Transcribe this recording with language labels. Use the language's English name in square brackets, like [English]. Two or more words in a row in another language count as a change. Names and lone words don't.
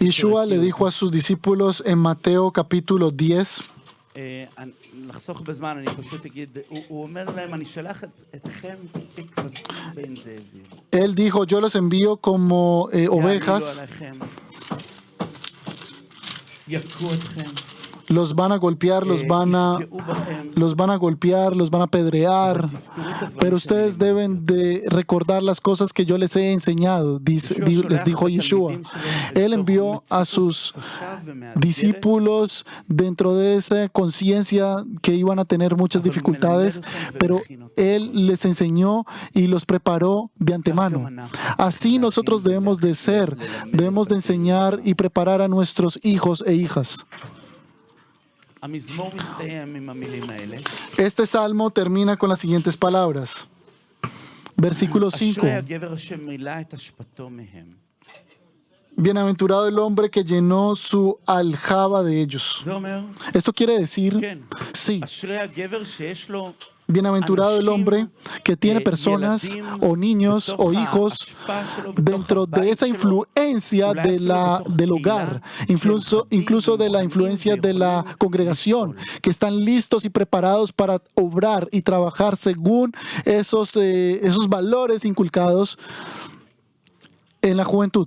[Spanish] Yeshua le dijo a sus discípulos en Mateo capítulo 10, [Hebrew] לחסוך בזמן, אני פשוט אגיד, הוא אומר להם, אני שלח אתכם ככבשים בין זאבים. [Spanish] él dijo, yo los envío como ovejas, [Hebrew] יעלילו עליכם, יכו אתכם, [Spanish] los van a golpear, [Hebrew] יפגעו בכם, [Spanish] los van a golpear, los van a apedrear, [Hebrew] אבל תזכרו את הדברים [Spanish] pero ustedes [Hebrew] שאני [Spanish] deben de recordar las cosas que yo les he enseñado, les dijo Yeshua. Él envió a sus discípulos dentro de esa conciencia que iban a tener muchas dificultades, pero Él les enseñó y los preparó de antemano. Así nosotros debemos de ser, debemos de enseñar y preparar a nuestros hijos e hijas. [Hebrew] המזמור מסתיים עם המילים האלה. [Spanish] Este salmo termina con las siguientes palabras. Versículo 5. [Hebrew] אשרי הגבר אשר מילא את אשפתו מהם. [Spanish] Bienaventurado el hombre que llenó su aljaba de ellos. [Hebrew] זה אומר, [Spanish] Esto quiere decir, [Hebrew] כן, [Spanish] sí, [Hebrew] אשרי הגבר שיש לו [Spanish] bienaventurado el hombre que tiene personas o niños o hijos dentro de esa influencia del hogar, incluso de la influencia de la congregación, que están listos y preparados para obrar y trabajar según esos valores inculcados en la juventud.